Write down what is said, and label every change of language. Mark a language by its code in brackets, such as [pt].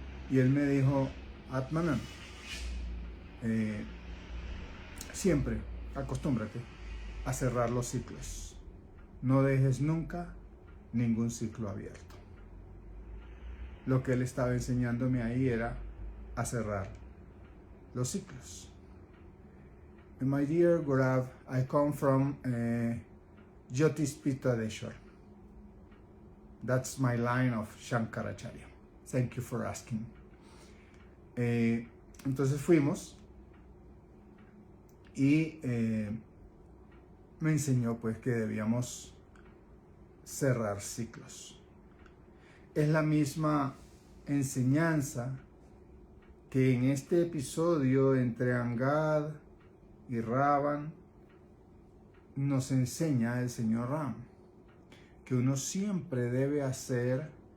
[es] Y él me dijo, Atmanan, siempre acostúmbrate a cerrar los ciclos. No dejes nunca ningún ciclo abierto. Lo que él estaba enseñándome ahí era a cerrar los ciclos. [en] My dear Gaurav, I come from Jyotispitadeshwar. That's my line of Shankaracharya. Thank you for asking. [es] Entonces fuimos y me enseñó pues que debíamos cerrar ciclos. Es la misma enseñanza que en este episodio entre Angad y Ravan nos enseña el señor Ram, que uno siempre debe hacer